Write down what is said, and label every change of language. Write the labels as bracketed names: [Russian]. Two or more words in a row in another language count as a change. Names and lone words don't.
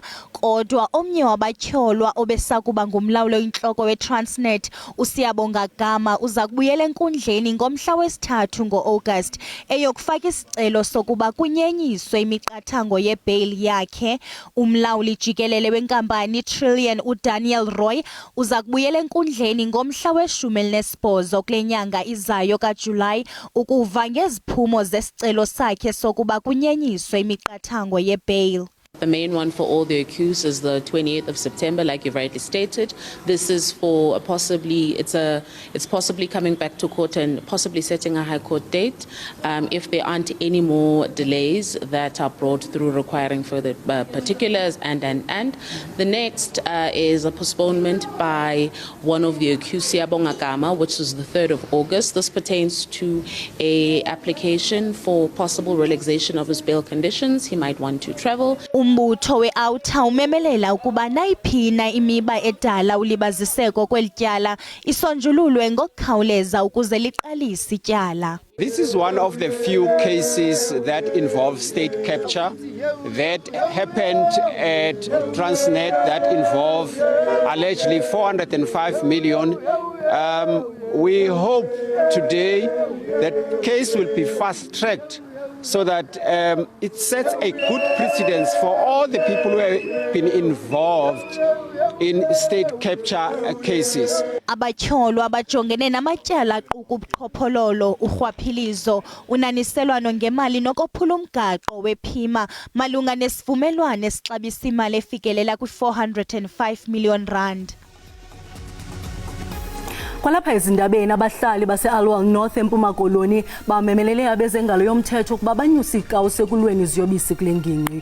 [Xhosa] Kodwa omnye wabatyholwa obesakuba ngumlawuli oyintloko weTransnet uSiyabonga Gama uza kubuyela enkundleni ngomhla wesi-3 ngo-August eyokufaka isicelo sokuba kunyenyiswe imiqathango yebail yakhe. Umlawuli jikelele wenkampani Trillion uDaniel Roy uza kubuyela enkundleni ngomhla we-18 kule nyanga izayo kaJulayi ukuva ngeziphumo zesicelo sakhe sokuba kunyenyiswe imiqathango yebail. [English] The main one for all the accused is the 28th of September, like you've rightly stated. This is for it's possibly coming back to court and possibly setting a high court date if there aren't any more delays that are brought through requiring further particulars and. The next is a postponement by one of the accused, Siyabonga Gama, which is the 3rd of August. This pertains to a application for possible relaxation of his bail conditions. He might want to travel. [Xhosa] Umbutho we-Outer umemelela ukuba nayiphina imiba edala ulibaziseko kwelityala isonjululwe ngokukhawuleza ukuze liqalise ityala. [English] This is one of the few cases that involve state capture that happened at Transnet that involve allegedly 405 million. We hope today that case will be fast-tracked so that it sets a good precedence for all the people who have been involved in state capture cases. [Xhosa] Abatyholo abajongene namatyala aquka ubuqhophololo, urhwaphilizo, unaniselwano ngemali nokophula umgaqo wephima malunga nesivumelwano esixabisa imali efikelela kwi-R405 million. Kwalapha ezindabeni abahlali base-Alwal North eMpuma Koloni bamemelele abezengalo yomthetho ukuba banyuse ikawusi ekulweni iziyobisi kule ngingqi.